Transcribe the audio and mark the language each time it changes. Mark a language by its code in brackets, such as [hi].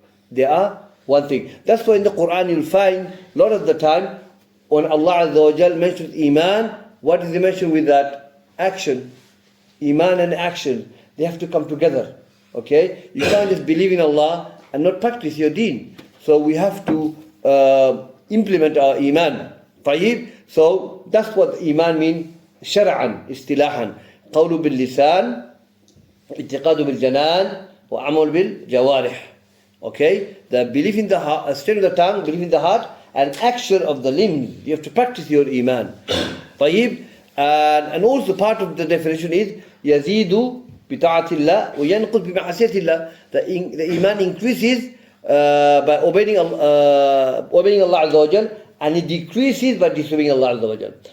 [en] They are one thing. That's why in the Quran you'll find, a lot of the time, when Allah Azza wa Jal mentions Iman, what is he mentioned with that? Action. Iman and action, they have to come together. Okay? You can't just believe in Allah and not practice your deen. So we have to implement our Iman. طيب? So that's what Iman means. [ar] شرعا, اصطلاحا. قول باللسان, اعتقاد بالجنان, وعمل بالجوارح. [en] Okay? The belief in the heart, state of the tongue, belief in the heart, and action of the limbs. You have to practice your Iman. طيب? And also part of the definition is [ar] يزيد بطاعة الله وينقص بمعصية الله. [en] The Iman increases by obeying Allah Azza wa Jal, and it decreases by disobeying Allah Azza wa Jal.